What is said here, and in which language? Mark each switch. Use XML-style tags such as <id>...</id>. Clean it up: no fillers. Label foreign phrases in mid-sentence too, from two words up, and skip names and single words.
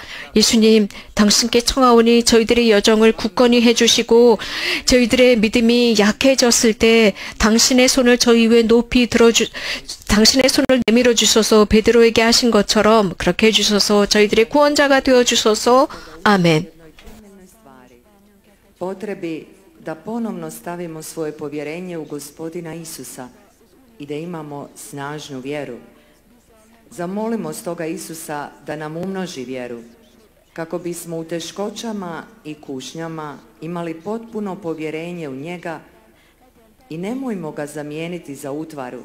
<ko>예수님, 당신께 청하오니 저희들의 여정을 굳건히 해주시고 저희들의 믿음이 약해졌을 때 당신의 손을 저희 위에 높이 당신의 손을 내밀어 주소서. 베드로에게 하신 것처럼 그렇게 해주소서. 저희들의 구원자가 되어주소서. 아멘.</ko> <hr>Potrebi da ponovno stavimo svoje povjerenje u Gospodina Isusa i da imamo snažnu vjeru. Zamolimo stoga Isusa da nam umnoži vjeru, kako bismo u teškoćama i kušnjama imali potpuno povjerenje u njega i nemojmo ga zamijeniti za utvaru.</hr>